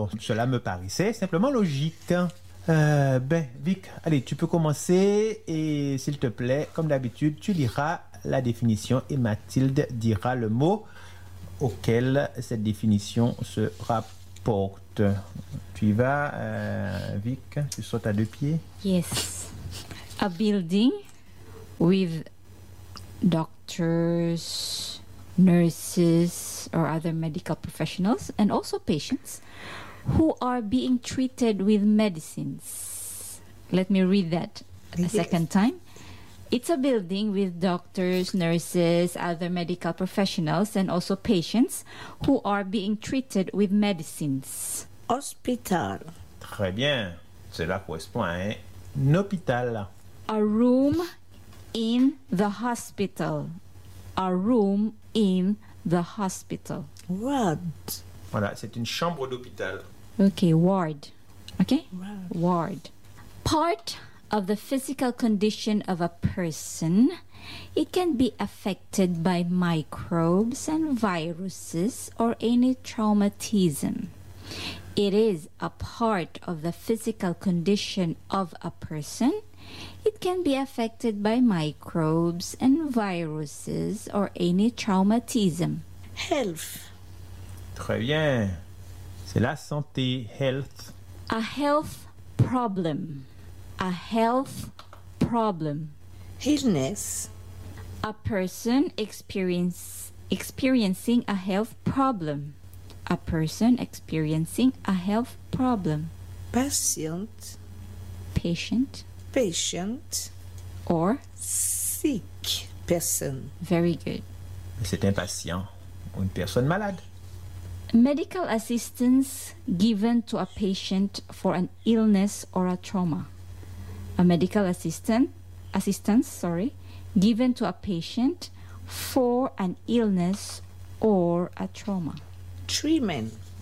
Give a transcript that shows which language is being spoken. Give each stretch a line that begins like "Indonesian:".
French: Bon, cela me paraissait simplement logique. Ben, Vic, allez, tu peux commencer et s'il te plaît, comme d'habitude, tu liras la définition et Mathilde dira le mot auquel cette définition se rapporte. Tu y vas, Vic, tu sautes à deux pieds.
English: Yes, a building with doctors, nurses or other medical professionals and also patients who are being treated with medicines. Let me read that a second time. It's a building with doctors, nurses, other medical professionals, and also patients who are being treated with medicines. Hospital.
French: Très bien. Cela correspond à un hôpital.
English: A room in the hospital. A room in the hospital. What?
French: Voilà, c'est une chambre d'hôpital.
English: Okay, ward. Okay? Ward. Part of the physical condition of a person, it can be affected by microbes and viruses or any traumatism. It is a part of the physical condition of a person. It can be affected by microbes and viruses or any traumatism. Health.
French: Très bien. C'est la santé, health.
English: A health problem. A health problem. Illness. A person experiencing a health problem. A person experiencing a health problem. Patient. Patient. Patient. Or sick person. Very good.
French: C'est un patient ou une personne malade.
English: Medical assistance given to a patient for an illness or a trauma. A medical assistance, given to a patient for an illness or a trauma. Treatment.